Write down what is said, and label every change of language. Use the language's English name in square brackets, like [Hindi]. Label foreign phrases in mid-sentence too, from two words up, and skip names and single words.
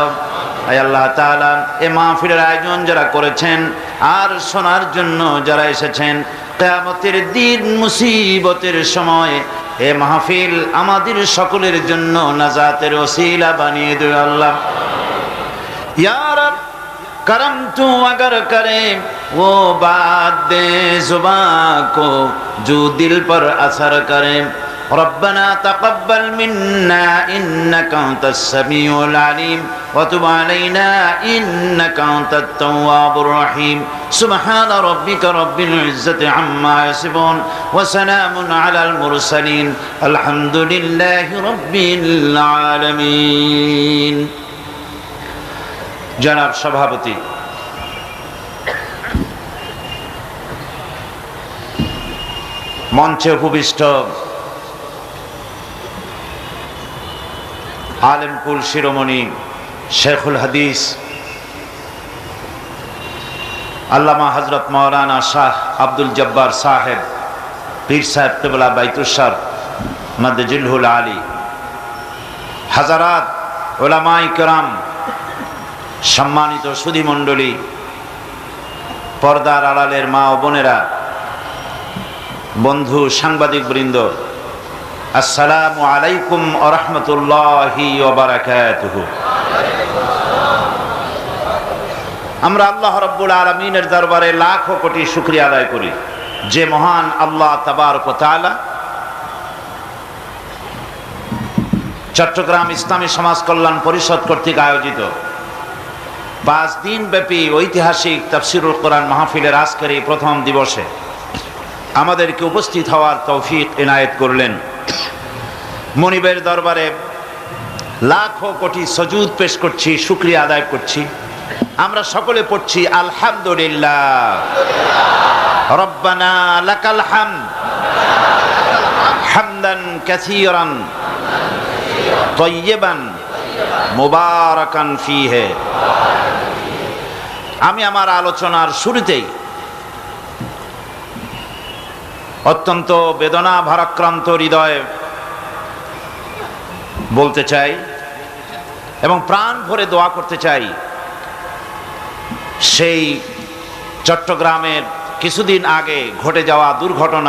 [Bangla] আয় আল্লাহ তাআলা, এই মাহফিলের আয়োজন যারা করেছেন আর শোনার জন্য যারা এসেছেন, কিয়ামতের দিন মুসিবতের সময় এই মাহফিল আমাদের সকলের জন্য নাজাতের ওসিলা বানিয়ে দিও আল্লাহ। [Arabic] يا رب [Hindi] करम तू अगर करे वो बात दे जुबां को जो दिल पर असर करे। [Arabic] ربنا تقبل منا إنك أنت السميع العليم وتب علينا إنك أنت التواب الرحيم. سبحان ربك رب العزة عما يصفون وسلام على المرسلين الحمد لله رب العالمين. [Bangla] জনাব সভাপতি, মঞ্চে উপবিষ্ট আলিমকুল শিরোমণি শায়খুল হাদিস আল্লামা হজরত মাওলানা শাহ আব্দুল জব্বার সাহেব পীর সাহেব কিবলা বাইতুস্সর [Arabic] مد ظله العالي, [Bangla] হজরাত উলামায়ে কেরাম, সম্মানিত সুধী মণ্ডলী, পর্দার আড়ালের মা ও বোনেরা, বন্ধু সাংবাদিক বৃন্দ, [Arabic] السلام عليكم ورحمة الله وبركاته. [Bangla] আমরা আল্লাহ রাব্বুল আলামিনের দরবারে লাখো কোটি শুকরিয়া আদায় করি যে মহান আল্লাহ [Arabic] تبارك وتعالى [Bangla] চট্টগ্রাম ইসলামী সমাজ কল্যাণ পরিষদ কর্তৃক আয়োজিত 5 দিন ব্যাপী ঐতিহাসিক তাফসীরুল কোরআন মাহফিলের আজকের এই প্রথম দিবসে আমাদেরকে উপস্থিত হওয়ার তৌফিক ইনায়েত করলেন। মনিবের দরবারে লাখো কোটি সুজুদ পেশ করছি, শুকরিয়া আদায় করছি। আমরা সকলে পড়ছি আলহামদুলিল্লাহ, [Arabic] ربنا لك الحمد حمدا كثيرا طيبا مباركا فيه. [Bangla] আমি আমার আলোচনার শুরুতেই অত্যন্ত বেদনা ভারাক্রান্ত হৃদয়ে বলতে চাই এবং প্রাণ ভরে দোয়া করতে চাই, সেই চট্টগ্রামের কিছুদিন আগে ঘটে যাওয়া দুর্ঘটনা,